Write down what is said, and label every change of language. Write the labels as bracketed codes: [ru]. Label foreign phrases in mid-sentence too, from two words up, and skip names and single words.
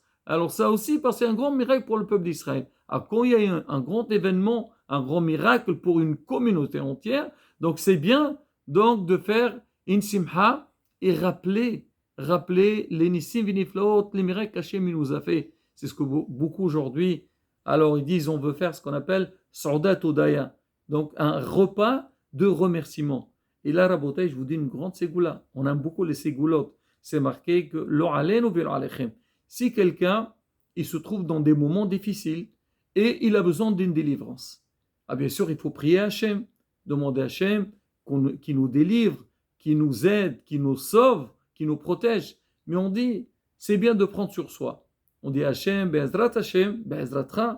[fr] Alors ça aussi, parce que c'est un grand miracle pour le peuple d'Israël. Alors quand il y a un grand événement, un grand miracle pour une communauté entière, donc c'est bien donc de faire une simha et rappeler les [he] ניסים ונפלאות, [fr] les miracles qu'Hachem nous a fait. C'est ce que beaucoup aujourd'hui, alors ils disent on veut faire ce qu'on appelle [he] סעודת הודיה, [fr] donc un repas de remerciement. Et là, Rabotai, je vous dis une grande ségoula. On aime beaucoup les ségoulottes. C'est marqué que [he] לא עלינו ולא עליכם. [fr] Si quelqu'un, il se trouve dans des moments difficiles et il a besoin d'une délivrance, ah bien sûr, il faut prier à Hachem, demander à Hachem qui nous délivre, qui nous aide, qui nous sauve, qui nous protège. Mais on dit, c'est bien de prendre sur soi. On dit Hachem, Be'ezratra.